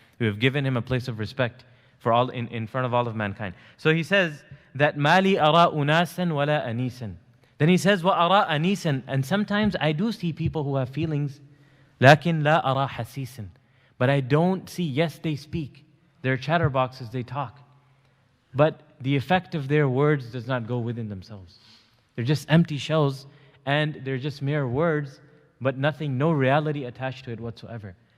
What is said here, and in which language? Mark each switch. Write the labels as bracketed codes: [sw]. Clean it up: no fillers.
[en] We have given him a place of respect for all in front of all of mankind. So he says that [ar] مَالِي أَرَى أُنَاسًا وَلَا أَنِيسًا. [en] Then he says, [ar] وَأَرَى أَنِيسًا. [en] And sometimes I do see people who have feelings, [ar] لَكِنْ لَا أَرَى حَسِيسًا. [en] But I don't see, yes, they speak. They're chatterboxes, they talk. But the effect of their words does not go within themselves. They're just empty shells, and they're just mere words, but nothing, no reality attached to it whatsoever.